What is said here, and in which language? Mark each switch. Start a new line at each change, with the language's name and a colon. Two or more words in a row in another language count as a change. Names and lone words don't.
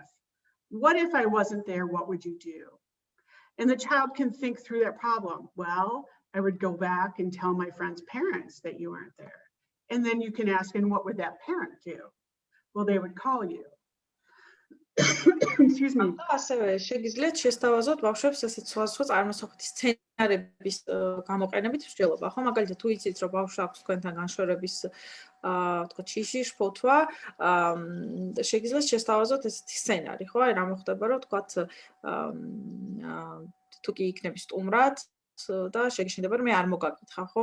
English: What if I wasn't there? What would you do? And the child can think through that problem. Well, I would go back and tell my friend's parents that you aren't there. And then you can ask, and what would that parent do? Well, they would call you. Excuse me.
Georgian: ასევე შეგიძლიათ შესთავაზოთ ბავშვებს ესეთ სხვადასხვა წარმოსახვითი სცენარების გამოყენებით მსჯელობა. ხო, მაგალითად, თუ იცით, რომ ბავშვს აქვს თქვენთან განშორების თქვა შიში, შფოთვა, შეგიძლიათ შესთავაზოთ ესეთი სცენარი, ხო? აი რა მოხდება, რომ თქვა თუ კი იქნები სტუმრად და შეგეშინდება რომ მე არ მოგაკითხა, ხო?